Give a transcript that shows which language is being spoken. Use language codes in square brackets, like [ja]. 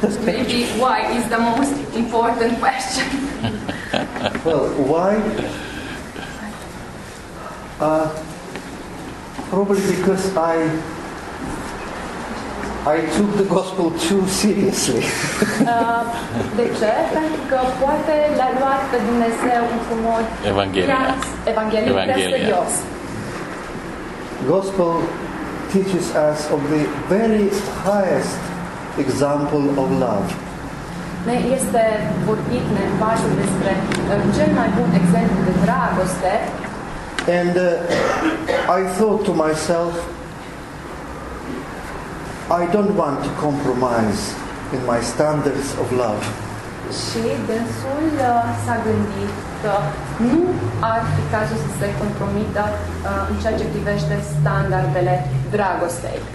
[en] Maybe why is the most important question. Well, why? Probably because I took the gospel too seriously. [ro] De ce? Pentru că poate l-a luat pe Dumnezeu într-un mod evanghelic prea serios. [en] Gospel teaches us of the very highest example of love. [ro] Ne este vorbit, ne învață despre cel mai bun exemplu de dragoste. [en] And I thought to myself, I don't want to compromise in my standards of love. [ro] Și dânsul s-a gândit că nu ar fi cazul să se compromită în ceea ce privește standardele dragostei.